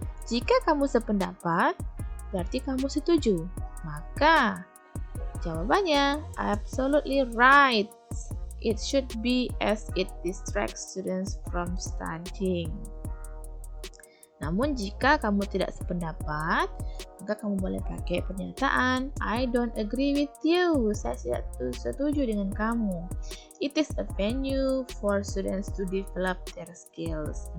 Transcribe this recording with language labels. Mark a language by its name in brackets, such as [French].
[Indonesian] Jika kamu sependapat, berarti kamu setuju. Maka jawabannya [English] absolutely right. It should be as it distracts students from studying. [Indonesian] Namun jika kamu tidak sependapat, maka kamu boleh pakai pernyataan [English] I don't agree with you. [Indonesian] Saya tidak setuju dengan kamu. [English] It is a venue for students to develop their skills.